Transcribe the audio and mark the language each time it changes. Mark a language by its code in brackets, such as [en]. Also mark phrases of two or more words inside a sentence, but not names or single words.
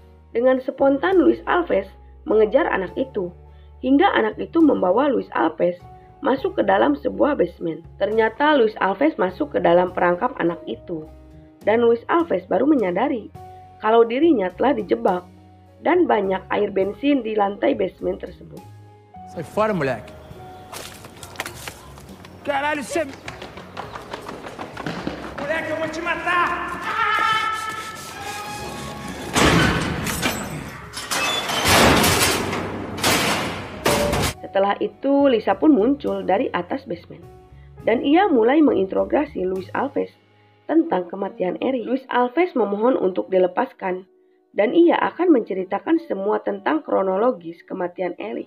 [id] Dengan spontan Luis Alves mengejar anak itu, hingga anak itu membawa Luis Alves masuk ke dalam sebuah basement. Ternyata Luis Alves masuk ke dalam perangkap anak itu, dan Luis Alves baru menyadari kalau dirinya telah dijebak dan banyak air bensin di lantai basement tersebut. [pt] Sai fora, moleque. Caralho, você... Moleque, eu vou te matar! [id] Setelah itu, Lisa pun muncul dari atas basement. Dan ia mulai menginterogasi Luis Alves tentang kematian Eric. Luis Alves memohon untuk dilepaskan, dan ia akan menceritakan semua tentang kronologis kematian Eric.